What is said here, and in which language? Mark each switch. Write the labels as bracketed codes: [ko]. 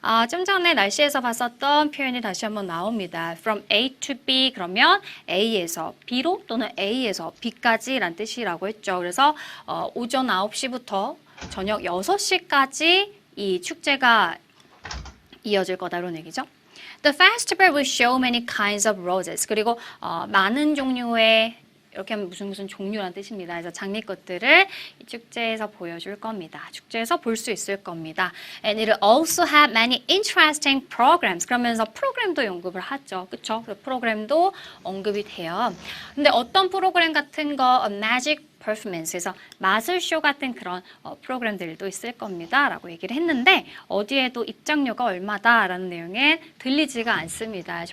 [ko] 좀 전에 날씨에서 봤었던 표현이 다시 한번 나옵니다. [en] From A to B [ko] 그러면 A에서 B로 또는 A에서 B까지 란 뜻이라고 했죠. 그래서 오전 9시부터 저녁 6시까지 이 축제가 이어질 거다라는 얘기죠. [en] The festival will show many kinds of roses. [ko] 그리고 많은 종류의, 이렇게 하면 무슨 종류란 뜻입니다. 그래서 장미꽃들을 이 축제에서 보여줄 겁니다. 축제에서 볼 수 있을 겁니다. [en] And it will also have many interesting programs. [ko] 그러면서 프로그램도 언급을 하죠. 그쵸? 그 프로그램도 언급이 돼요. 근데 어떤 프로그램 같은 거, magic 퍼포먼스에서 마술쇼 같은 그런 프로그램들도 있을 겁니다 라고 얘기를 했는데 어디에도 입장료가 얼마다 라는 내용에 들리지가 않습니다.